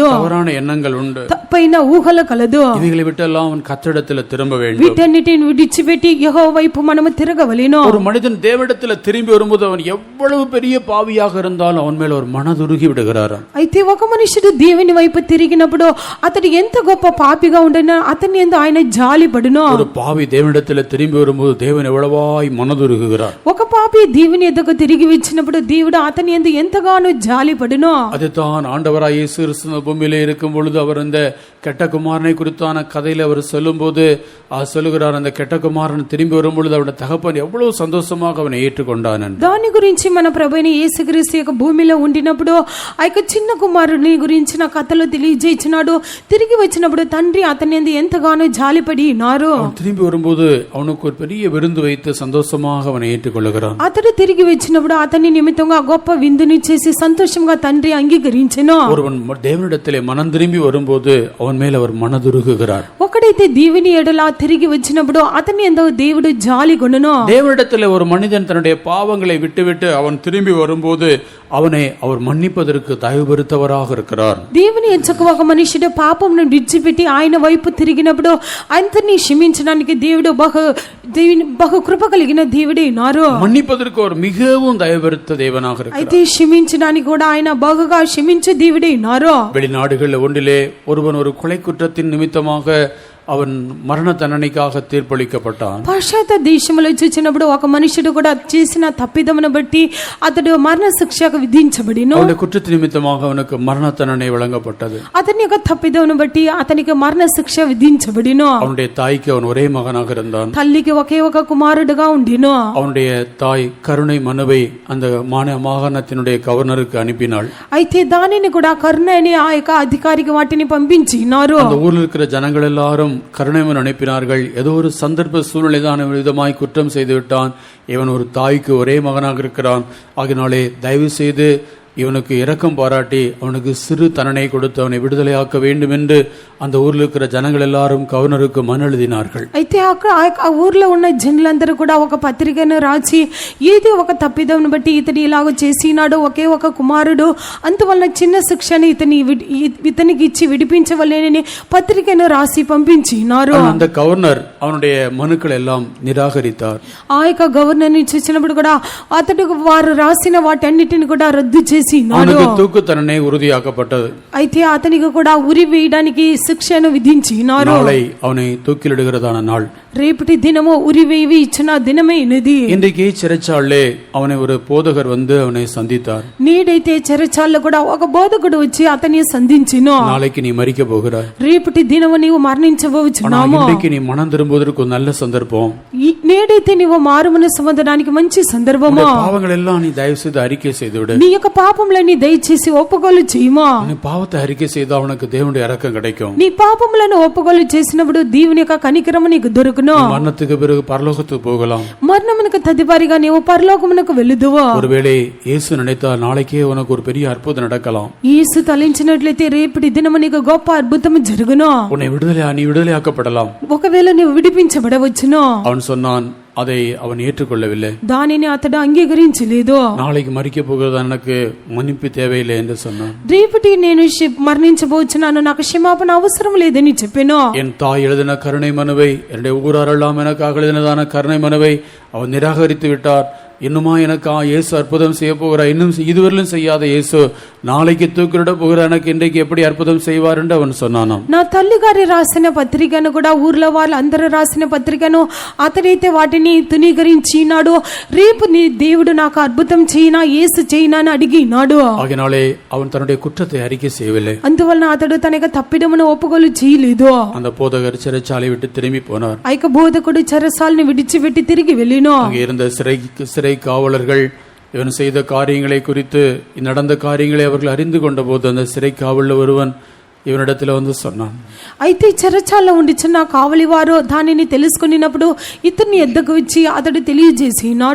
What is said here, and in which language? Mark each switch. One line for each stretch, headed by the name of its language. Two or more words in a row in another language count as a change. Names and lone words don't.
Tamil: தவறான எண்ணங்கள் உண்டு.
Telugu: తప్పైన ఊహలు కలదు.
Tamil: இவைகளை விட்டெல்லாம் அவன் கர்த்தரிடத்தில் திரும்ப வேண்டும்.
Telugu: వీటన్నిటిని విడిచిపెట్టి యెహోవా వైపు మనము తిరగవలెను.
Tamil: ஒரு மனிதன் தேவனிடத்தில் திரும்பி வரும்போது அவன் எவ்வளவு பெரிய பாவியாக இருந்தாலும் அவன் மேல் ஒரு மனதுருகி விடுகிறார்.
Telugu: అయితే ఒక మనుషుడు దేవుని వైపు తిరిగినప్పుడు అతడు ఎంత గొప్ప పాపిగా ఉండనా అతని యందు ఆయన జాలిపడును.
Tamil: ஒரு பாவி தேவனிடத்தில் திரும்பி வரும்போது தேவன் எவ்வளவாய் மனதுருகுகிறார்.
Telugu: ఒక పాపి దేవుని ఎద్దకు తిరిగి వచ్చినప్పుడు దేవుడు అతని యందు ఎంతగానో జాలిపడును.
Tamil: அதுதான் ஆண்டவராய் இயேசு கிறிஸ்து பூமியிலே இருக்கும் பொழுது அவர் இந்த கெட்ட குமாரனை குறித்தான கதையில அவர் சொல்லும்போது சொல்லுகிறார், அந்த கெட்ட குமாரன் திரும்பி வரும்பொழுது அவருடைய தகப்பன் எவ்வளவு சந்தோஷமாக அவனை ஏற்றுக்கொண்டான்.
Telugu: దాని గురించి మన ప్రభువైన యేసుక్రీస్తు యొక్క భూమిలో ఉండినప్పుడు ఆ యొక్క చిన్న కుమారుని గురించిన కథలు తెలియజేయించినాడు. తిరిగి వచ్చినప్పుడు తండ్రి అతని యందు ఎంతగానో జాలిపడి ఉన్నారు.
Tamil: திரும்பி வரும்போது அவனுக்கு ஒரு பெரிய விருந்து வைத்து சந்தோஷமாக அவனை ஏற்றுக்கொள்ளுகிறான்.
Telugu: అతడు తిరిగి వచ్చినప్పుడు అతని నిమిత్తంగా గొప్ప విందుని చేసి సంతోషంగా తండ్రి అంగీకరించెను.
Tamil: ஒருவன் தேவனிடத்திலே மனம் திரும்பி வரும்போது அவன் மேல் அவர் மனதுருகுகிறார்.
Telugu: ఒకడైతే దేవుని ఎడల తిరిగి వచ్చినప్పుడు అతని యందు దేవుడు జాలి కొనును.
Tamil: தேவனிடத்திலே ஒரு மனிதன் தன்னுடைய பாவங்களை விட்டுவிட்டு அவன் திரும்பி வரும்போது அவனை அவர் மன்னிப்பதற்கு தயவு பெருத்தவராக இருக்கிறார்.
Telugu: దేవుని ఎచ్చకు ఒక మనుషుడు పాపమును విడిచిపెట్టి ఆయన వైపు తిరిగినప్పుడు అంతని క్షమించడానికి దేవుడు బహు కృప కలిగిన దేవుడే ఉన్నారు.
Tamil: மன்னிப்பதற்கு ஒரு மிகவும் தயவு பெருத்த தேவனாக இருக்கிறார்.
Telugu: అయితే క్షమించడానికి కూడా ఆయన బహుగా క్షమించే దేవుడే ఉన్నారు.
Tamil: வெளிநாடுகளில் ஒன்றிலே ஒருவன் ஒரு கொலை குற்றத்தின் நிமித்தமாக அவன் மரண தண்டனைக்காக தீர்ப்பளிக்கப்பட்டான்.
Telugu: పాశ్చాత్య దేశంలో చూసినప్పుడు ఒక మనుషుడు కూడా చేసిన తప్పిదమును బట్టి అతడు మరణ శిక్షకు విధించబడిను.
Tamil: அவனுடைய குற்றத்தின் நிமித்தமாக அவனுக்கு மரண தண்டனை வழங்கப்பட்டது.
Telugu: అతని యొక్క తప్పిదమును బట్టి అతనికి మరణ శిక్ష విధించబడిను.
Tamil: அவனுடைய தாய்க்கு அவன் ஒரே மகனாக இருந்தான்.
Telugu: తల్లికి ఒకే ఒక కుమారుడుగా ఉండిను.
Tamil: அவனுடைய தாய் கருணை மனுவை அந்த மாகாணத்தினுடைய கவர்னருக்கு அனுப்பினாள்.
Telugu: అయితే దానిని కూడా కరుణ అనే ఆ యొక్క అధికారికి వాటిని పంపించినారు.
Tamil: அந்த ஊரில் இருக்கிற ஜனங்கள் எல்லாரும் கருணைமன் அனுப்பினார்கள். ஏதோ ஒரு சந்தர்ப்ப சூழ்நிலை தான் விதமாய் குற்றம் செய்து விட்டான். இவன் ஒரு தாய்க்கு ஒரே மகனாக இருக்கிறான். ஆகினாலே தயவு செய்து இவனுக்கு இரக்கம் பாராட்டி அவனுக்கு சிறு தண்டனை கொடுத்து அவனை விடுதலையாக்க வேண்டும் என்று அந்த ஊரில் இருக்கிற ஜனங்கள் எல்லாரும் கவர்னருக்கு மனு எழுதினார்கள்.
Telugu: అయితే ఆ ఊర్లో ఉన్న జనులందరూ కూడా ఒక పత్రికను రాసి ఏది ఒక తప్పిదమును బట్టి ఇతని ఇలాగ చేసినాడు, ఒకే ఒక కుమారుడు, అందువల్ల చిన్న శిక్షను ఇతనికి ఇచ్చి విడిపించవలేనని పత్రికను రాసి పంపించినారు.
Tamil: அந்த கவர்னர் அவனுடைய மனுக்கள் எல்லாம் நிராகரித்தார்.
Telugu: ఆ యొక్క గవర్నర్ ని చూసినప్పుడు కూడా అతడు వారు రాసిన వాటన్నిటిని కూడా రద్దు చేసినాడు.
Tamil: தூக்கு தண்டனை உறுதியாக்கப்பட்டது.
Telugu: అయితే అతనికి కూడా ఉరి వేయడానికి శిక్షను విధించినారు.
Tamil: நாளை அவனை தூக்கிலிடுகிறதான நாள்.
Telugu: రేపటి దినము ఉరి వేయి ఇచ్చిన దినమే ఇది.
Tamil: இன்றைக்கு சிறைச்சாலே அவனை ஒரு போதகர் வந்து அவனை சந்தித்தார்.
Telugu: నేడైతే చెరచాల్లో కూడా ఒక బోధకుడు వచ్చి అతన్ని సంధించిను.
Tamil: நாளைக்கு நீ மரிக்க போகிறாய்.
Telugu: రేపటి దినము నీవు మరణించబోచున్నాము.
Tamil: இன்றைக்கு நீ மனம் திரும்புவதற்கு ஒரு நல்ல சந்தர்ப்பம்.
Telugu: నేడైతే నీవు మారుమనసు పొందడానికి మంచి సందర్భము.
Tamil: பாவங்கள் எல்லாம் நீ தயவு செய்து அறிக்கை செய்து விடு.
Telugu: నీ యొక్క పాపములని దయచేసి ఒప్పుకోలు చేయమా.
Tamil: நீ பாவத்தை அறிக்கை செய்து அவனுக்கு தேவனுடைய இரக்கம் கிடைக்கும்.
Telugu: నీ పాపములను ఒప్పుకోలు చేసినప్పుడు దేవుని యొక్క కనికరము నీకు దొరుకును.
Tamil: மரணத்துக்கு பிறகு பரலோகத்துக்கு போகலாம்.
Telugu: మరణమునకు తదుపరిగా నీవు పరలోకమునకు వెళ్ళుదువు.
Tamil: ஒருவேளை இயேசு நினைத்தால் நாளைக்கே உனக்கு ஒரு பெரிய அற்புதம் நடக்கலாம்.
Telugu: యేసు తలించినట్లయితే రేపటి దినము నీకు గొప్ప అద్భుతము జరుగును.
Tamil: நீ விடுதலையாக்கப்படலாம்.
Telugu: ఒకవేళ నీవు విడిపించబడవచ్చును.
Tamil: அவன் சொன்னான், அதை அவன் ஏற்றுக்கொள்ளவில்லை.
Telugu: దానిని అతడు అంగీకరించలేదు.
Tamil: நாளைக்கு மறிக்க போகிறது எனக்கு மன்னிப்பு தேவையில்லை என்று சொன்னான்.
Telugu: రేపటి నేను మరణించబోచున్నాను, నాకు క్షమాపణ అవసరం లేదని చెప్పాను.
Tamil: என் தாய் எழுதின கருணை மனுவை, என்னுடைய ஊராரெல்லாம் எனக்காக எழுதினதான கருணை மனுவை அவன் நிராகரித்து விட்டார். இன்னுமா எனக்கு இயேசு அற்புதம் செய்ய போகிறார், இன்னும் இதுவரையிலும் செய்யாத இயேசு நாளைக்கு தூக்கிட போகிற எனக்கு இன்றைக்கு எப்படி அற்புதம் செய்வார் என்று அவன் சொன்னானாம்.
Telugu: నా తల్లిగారి రాసిన పత్రికను కూడా ఊర్లో వాళ్ళు అందరూ రాసిన పత్రికను అతడైతే వాటిని తునీకరించినాడు. రేపు నీ దేవుడు నాకు అద్భుతం చేయనా, యేసు చేయనా అని అడిగినాడు.
Tamil: ஆகினாலே அவன் தன்னுடைய குற்றத்தை அறிக்கை செய்யவில்லை.
Telugu: అందువలన అతడు తన యొక్క తప్పిదమును ఒప్పుకోలు చేయలేదు.
Tamil: அந்த போதகர் சிறைச்சாலை விட்டு திரும்பி போனார்.
Telugu: ఆ యొక్క బోధకుడు చెరసాలని విడిచిపెట్టి తిరిగి వెళ్ళిను.
Tamil: அங்கே இருந்த சிறை காவலர்கள் இவன் செய்த காரியங்களை குறித்து, நடந்த காரியங்களை அவர்கள் அறிந்து கொண்ட போது அந்த சிறை காவலில் ஒருவன் இவனிடத்தில் வந்து சொன்னான்.
Telugu: అయితే చెరచాలలో ఉండిచున్న కావలి వారు దానిని తెలుసుకున్నప్పుడు ఇతన్ని ఎద్దకు వచ్చి అతడు తెలియజేసినాడు,